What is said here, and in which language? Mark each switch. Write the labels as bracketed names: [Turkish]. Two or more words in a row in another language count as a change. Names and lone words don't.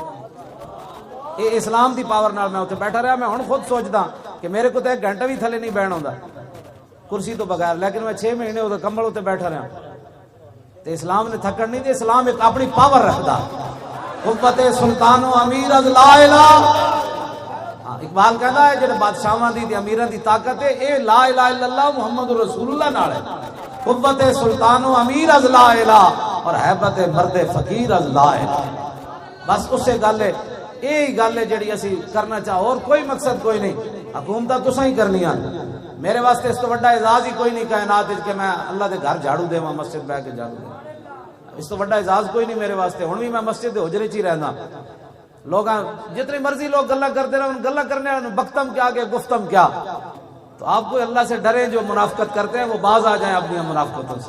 [Punjabi] اے اسلام دی پاور نال میں اتنے بیٹھا رہا، میں ہن خود سوچدا کہ میرے کو تو 1 گھنٹہ بھی تھلے نہیں بیٹھنا ہوندا کرسی تو بغیر، لیکن میں 6 مہینے اتنے کمبل اتنے بیٹھا رہا، تے اسلام نے تھکن نہیں دے، اسلام ایک اپنی پاور رکھدا، [Persian] قوت سلطان و امیر از لا الہ۔ [Urdu] اقبال کہتا ہے [Punjabi] جڑے بادشاہاں دی امیراں دی طاقت ہے اے [Arabic] لا الہ الا اللہ محمد رسول اللہ [Punjabi] نال ہے، [Persian] قوت سلطان و امیر از لا [Punjabi] الہ اور ہیبت مرد فقیر از لا الہ، بس اس سے گل ہے، یہی گل ہے جڑی اسی کرنا چاہو، اور کوئی مقصد کوئی نہیں، حکومتاں تساں ہی کرنیاں، میرے واسطے اس تو بڑا اعزاز ہی کوئی نہیں کائنات کہ میں اللہ دے گھر جھاڑو دیواں، مسجد بیٹھ کے جھاڑو دیواں، اس تو بڑا اعزاز کوئی نہیں میرے واسطے۔ ہن بھی میں مسجد دے حجرے چ ہی رہنا، لوگ جتنی مرضی لوگ گلا کرتے رہے، گلا کرنے والوں بختم کیا کہ گفتم کیا، [Urdu] تو آپ کو اللہ سے ڈریں، جو منافقت کرتے ہیں وہ باز آ جائیں اپنی منافقتوں سے۔